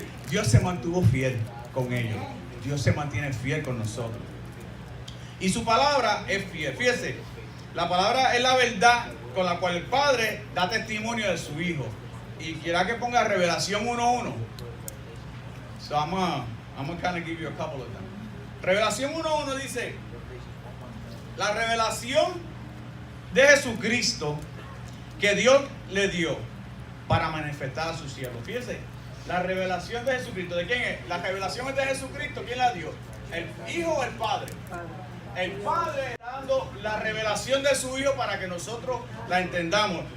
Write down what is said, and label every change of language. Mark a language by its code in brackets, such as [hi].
[es] Dios se mantuvo fiel con ellos. Dios se mantiene fiel con nosotros. Y su palabra es fiel. Fíjese, la palabra es la verdad con la cual el Padre da testimonio de su Hijo. Y quiera que ponga Revelación 1:1. [en] So I'm gonna kind of give you a couple of them. [es] Revelación 1:1 dice: la revelación de Jesucristo que Dios le dio para manifestar a su siervo. Fíjense, la revelación de Jesucristo, ¿de quién es? La revelación es de Jesucristo. ¿Quién la dio? ¿El Hijo o el Padre? El Padre dando la revelación de su Hijo para que nosotros la entendamos.